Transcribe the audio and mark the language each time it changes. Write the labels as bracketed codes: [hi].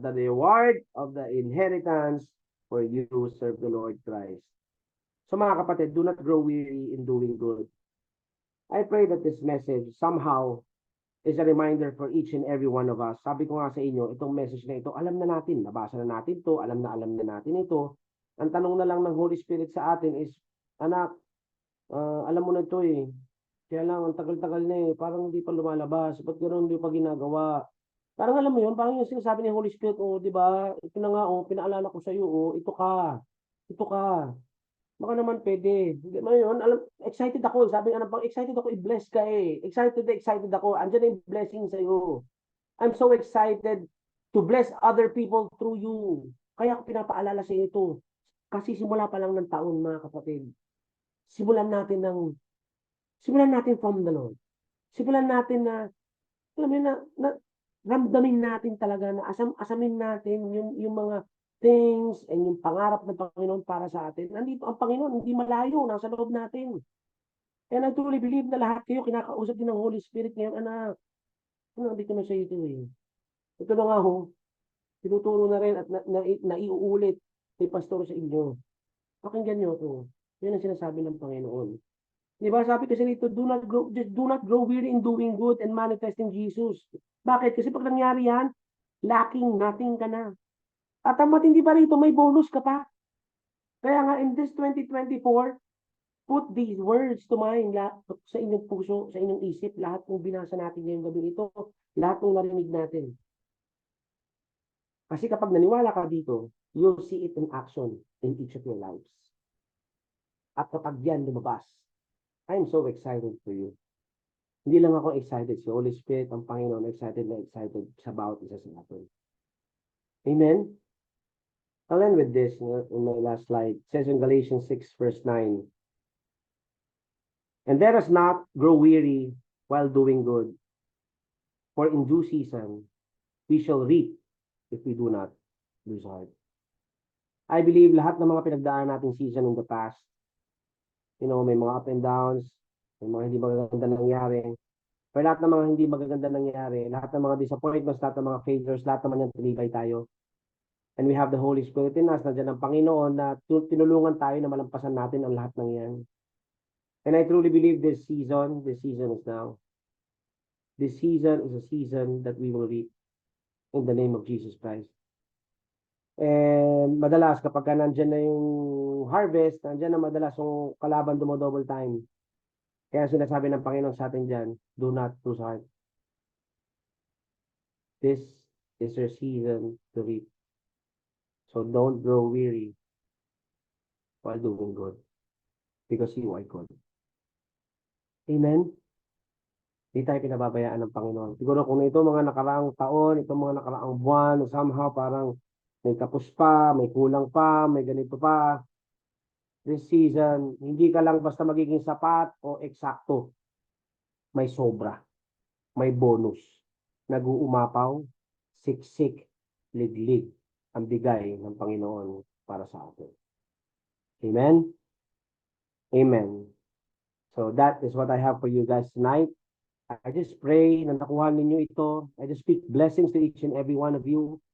[en] The reward of the inheritance for you serve the Lord Christ. So [tl] mga kapatid, [en] do not grow weary in doing good. I pray that this message somehow is a reminder for each and every one of us. [tl] Sabi ko nga sa inyo, itong message na ito, alam na natin, nabasa na natin to, alam na natin ito. Ang tanong na lang ng Holy Spirit sa atin is, anak, alam mo na ito eh. Kaya lang, ang tagal-tagal na eh. Parang hindi pa lumalabas. Ba't gano'n hindi pa ginagawa? Parang alam mo yun, parang yung sinasabi ni Holy Spirit, di ba? Ito na nga, pinaalala ko sa iyo, ito ka. Ito ka. Baka naman pwede. Hindi mo yun, alam, excited ako. Sabi nga pang excited ako, i-bless ka eh. Excited ako. Andiyan na yung blessing sa'yo. [en] I'm so excited to bless other people through you. [tl] Kaya ako pinapaalala sa ito. Kasi simula pa lang ng taon, mga kapatid. Simulan natin simulan natin [en] from the Lord. [tl] Simulan natin na, alam mo yun, na ramdamin natin talaga na asamin natin yung mga things and yung pangarap ng Panginoon para sa atin. Nandito ang Panginoon, hindi malayo, nasa loob natin. [en] And I truly believe [tl] na lahat kayo kinakausap din ng Holy Spirit ngayon, anak. Nandito na siya ito eh. Ito na nga ho, tinuturo na rin at naiuulit ni Pastor sa inyo. Pakinggan nyo ito. Yan ang sinasabi ng Panginoon. Di ba? Sabi kasi nito, [en] do not grow weary in doing good and manifesting Jesus. [tl] Bakit? Kasi pag nangyari yan, [en] lacking, nothing [tl] ka na. At ang matindi pa rito, may bonus ka pa. Kaya nga, [en] in this 2024, put these words to mind [tl] sa inyong puso, sa inyong isip, lahat ng binasa natin ngayong gabi ito, lahat ng narinig natin. Kasi kapag naniwala ka dito, [en] you'll see it in action in each of your lives. [tl] At kapag yan lumabas, [en] I'm so excited for you. [tl] Hindi lang ako excited, si Holy Spirit, ang Panginoon, excited sa bawat isa sa atin. Amen? [en] I'll end with this in my last slide. It says in Galatians 6 verse 9, and let us not grow weary while doing good, for in due season we shall reap if we do not lose heart. I believe [tl] lahat ng mga pinagdaan nating season [en] in the past, [tl] may mga up and downs, may mga hindi magaganda nangyari, pero lahat ng mga hindi magaganda nangyari, lahat ng mga disappointments, lahat ng mga failures, lahat naman yan tinibay tayo. [en] And we have the Holy Spirit in us, [tl] nandiyan ang Panginoon na tinulungan tayo na malampasan natin ang lahat ng yan. [en] And I truly believe this season is now. This season is a season that we will reap in the name of Jesus Christ. [tl] And madalas kapag nandiyan na yung harvest, nandiyan na madalas yung kalaban [en] double time. [tl] Kaya sinasabi ng Panginoon sa atin dyan, [en] do not lose heart. This is your season to reap. So don't grow weary while doing good, because you are good. Amen? [tl] Hindi tayo pinababayaan ng Panginoon. Siguro kung ito mga nakaraang taon, ito mga nakaraang buwan, [en] somehow [tl] parang may tapos pa, may kulang pa, may ganito pa. [en] This season, [tl] hindi ka lang basta magiging sapat o eksakto. May sobra. May bonus. Nag-uumapaw, siksik, liglig ang bigay ng Panginoon para sa atin. Amen? Amen. [en] So that is what I have for you guys tonight. I just pray [tl] na nakuha ninyo ito. [en] I just speak blessings to each and every one of you.